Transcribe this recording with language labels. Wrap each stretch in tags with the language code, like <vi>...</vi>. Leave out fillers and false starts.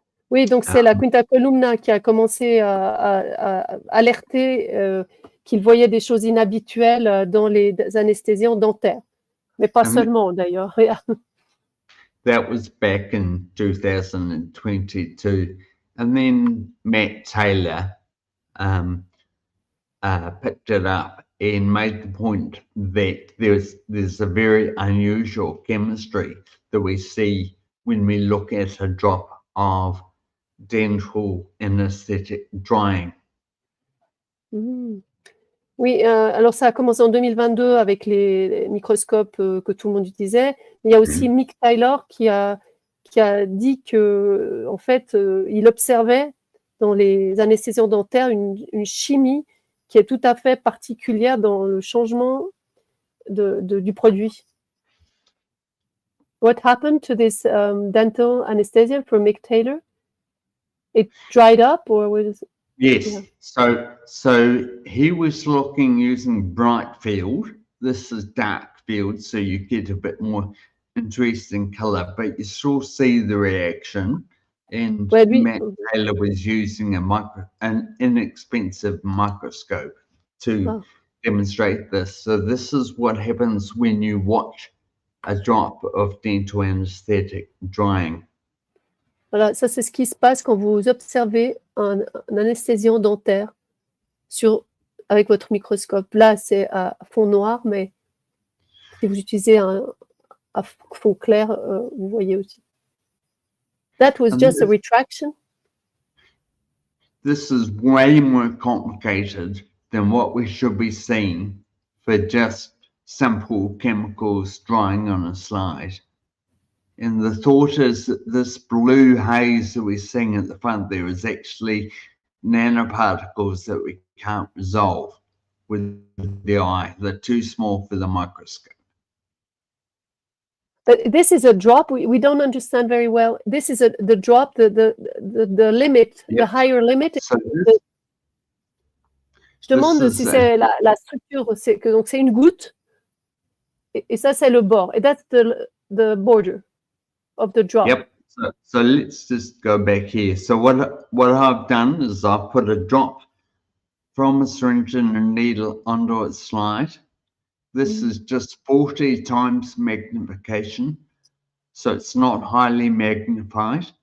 <fr>Oui, donc c'est la Quinta Columna qui a commencé à alerter qu'ils voyaient des choses inhabituelles dans les anesthésiants dentaires, mais pas seulement d'ailleurs.</fr> <en>That was back in 2022, and then Matt Taylor picked it up and made the point that there's a very unusual chemistry that we see when we look at a drop of dental anesthetic drying.</en> <fr>Oui, alors ça a commencé en 2022 avec les microscopes que tout le monde utilisait. Il y a aussi Mick Taylor qui a dit que, en fait, il observait dans les anesthésiants dentaires une chimie qui est tout à fait particulière dans le changement du produit.</fr> <en>What happened to this dental anesthesia for Mick Taylor? It dried up, or was it? Yes. Yeah. So he was looking using bright field. This is dark field, so you get a bit more interesting color, but you still see the reaction. And Matt Taylor was using an inexpensive microscope to demonstrate this. So this is what happens when you watch a drop of dental anesthetic drying.</en> <fr>Voilà, ça c'est ce qui se passe quand vous observez un anesthésiant dentaire avec votre microscope. Là, c'est à fond noir, mais si vous utilisez un fond clair, vous voyez aussi.</fr> <en>That was just a retraction? This is way more complicated than what we should be seeing for just simple chemicals drying on a slide. And the thought is that this blue haze that we're seeing at the front there is actually nanoparticles that we can't resolve with the eye. They're too small for the microscope. But this is a drop. We don't understand very well. This is the drop, the limit, the higher limit. So</en> <fr>je demande si c'est la structure. Donc c'est une goutte. Et ça c'est le bord.</fr> <en>And that's the border of the drop. Yep. So let's just go back here. So what I've done is I've put a drop from a syringe and a needle onto its slide. This is just 40 times magnification, so it's not highly magnified.</en>